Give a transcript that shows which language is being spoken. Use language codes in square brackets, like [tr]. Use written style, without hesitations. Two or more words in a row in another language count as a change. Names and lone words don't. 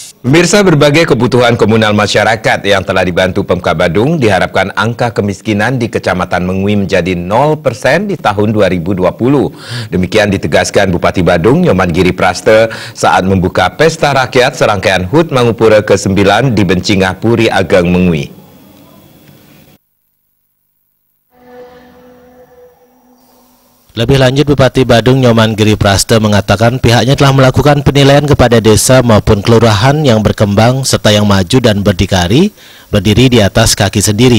[id] Pemirsa, berbagai kebutuhan komunal masyarakat yang telah dibantu Pemkab Badung diharapkan angka kemiskinan di Kecamatan Mengui menjadi 0% di tahun 2020. Demikian ditegaskan Bupati Badung Nyoman Giri Praste saat membuka Pesta Rakyat serangkaian HUT Mangupura ke-9 di Bencingah Puri Ageng Mengui. Lebih lanjut, Bupati Badung Nyoman Giri Praste mengatakan pihaknya telah melakukan penilaian kepada desa maupun kelurahan yang berkembang serta yang maju dan berdikari, berdiri di atas kaki sendiri.